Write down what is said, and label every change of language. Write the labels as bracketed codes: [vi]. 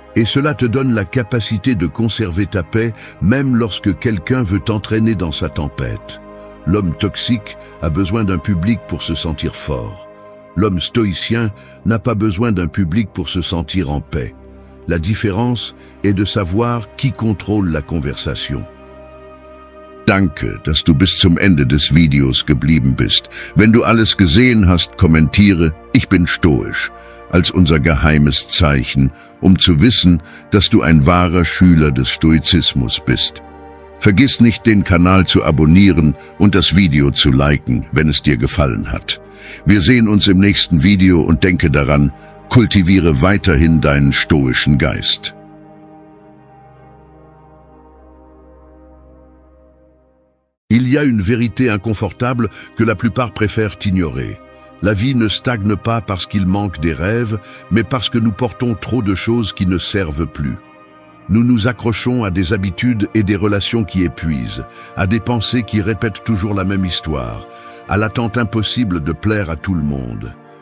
[fr] Et cela te donne la capacité de conserver ta paix même lorsque quelqu'un veut t'entraîner dans sa tempête. L'homme toxique a besoin d'un public pour se sentir fort. L'homme stoïcien n'a pas besoin d'un public pour se sentir en paix. La différence est de savoir qui contrôle la conversation. [de] Danke, dass du bis zum Ende des Videos geblieben bist. Wenn du alles gesehen hast, kommentiere, ich bin stoisch, als unser geheimes Zeichen, um zu wissen, dass du ein wahrer Schüler des Stoizismus bist. Vergiss nicht, den Kanal zu abonnieren und das Video zu liken, wenn es dir gefallen hat. Wir sehen uns im nächsten Video und denke daran, kultiviere weiterhin deinen stoischen Geist. [fr] Il y a une vérité inconfortable que la plupart préfèrent ignorer. La vie ne stagne pas parce qu'il manque des rêves, mais parce que nous portons trop de choses qui ne servent plus. Nous nous accrochons à des habitudes et des relations qui épuisent, à des pensées qui répètent toujours la même histoire, à l'attente impossible de plaire à tout le monde.